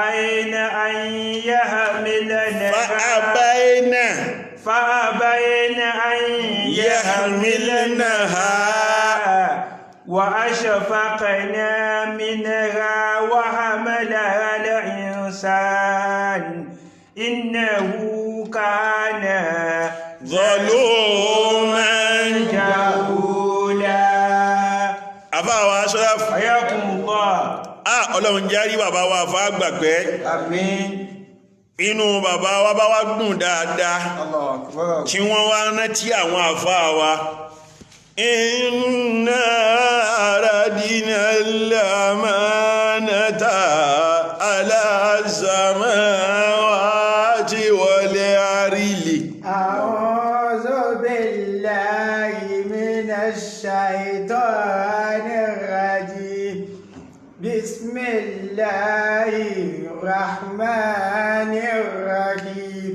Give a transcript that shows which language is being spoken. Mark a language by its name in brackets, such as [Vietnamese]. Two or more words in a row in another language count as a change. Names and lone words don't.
[Arabic] فأبين أن يحملنها فأبين أن يحملنها وأشفقنا منها وحملها الإنسان إنه كان ظلوما جهولا. [Yoruba] àfáàwà Ashraf [Arabic] حياكم الله. [Yoruba] Ọlọ́run járí bàbá wa fà gbàgbẹ́ [Arabic] آمين. [Yoruba] inú bàbá wa bá wá gùn dáadáa [Arabic] الله أكبر. [Yoruba] tí wọ́n wá rántí àwọn àfáà wa [Arabic] إنا عرضنا الأمانة على السماوات والأرض. أعوذ بالله من الشيطان الرجيم بسم الله الرحمن الرحيم